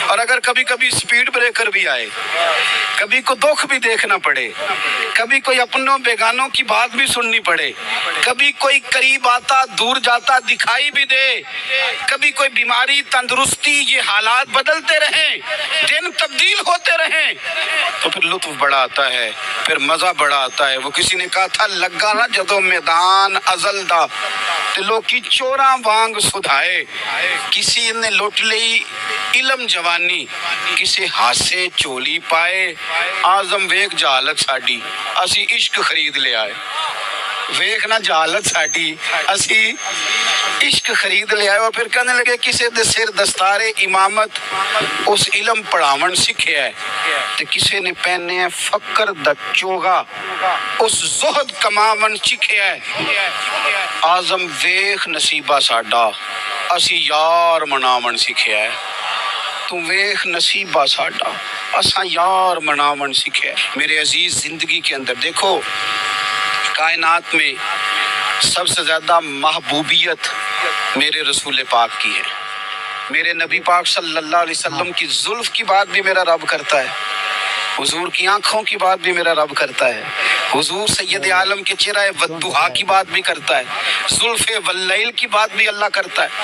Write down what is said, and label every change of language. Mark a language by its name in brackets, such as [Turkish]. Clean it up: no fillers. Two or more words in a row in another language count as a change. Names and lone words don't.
[Urdu] اور اگر کبھی کبھی سپیڈ بریکر بھی آئے، کبھی کو دکھ بھی دیکھنا پڑے، کبھی کوئی اپنوں بیگانوں کی بات بھی سننی پڑے، کبھی کوئی قریب آتا دور جاتا دکھائی بھی دے، کبھی کوئی بیماری تندرستی، یہ حالات بدلتے رہیں، دن تبدیل ہوتے رہیں، تو پھر لطف بڑا آتا ہے، پھر مزہ بڑا آتا ہے. وہ کسی نے کہا تھا [Punjabi] لگا نا جدو میدان ازل دا تے لوکی چوراں وانگ سدھائے، کسی نے لٹ لئی علم جوانی، کسی ہاسے چولی پائے. آزم ویک جہالت ساڈی، اسی عشق خرید لے آئے. ویکھنا جہالت ساڈی، اسی عشق خرید لے آئے. [Urdu] اور پھر کہنے لگے [Punjabi] کسی دے سر دستار امامت اس علم پڑھاون سکھیا ہے، تے کسی نے پہنے فقر دا چوغا اس زہد کماون سکھیا ہے. آزم ویکھ نصیبہ ساڈا، اسی یار مناون سکھیا ہے. تو ویکھ نصیبہ ساڈا، اساں یار مناون سکھیا ہے. [Urdu] میرے عزیز، زندگی کے اندر دیکھو، کائنات میں سب سے زیادہ محبوبیت میرے رسول پاک کی ہے. میرے نبی پاک [Arabic] صلی اللہ علیہ وسلم [Urdu] کی زلف کی بات بھی میرا رب کرتا ہے، حضور کی آنکھوں کی بات بھی میرا رب کرتا ہے، حضور سید عالم کے چہرہ والضحیٰ کی بات بھی کرتا ہے، زلف واللیل کی بات بھی اللہ کرتا ہے.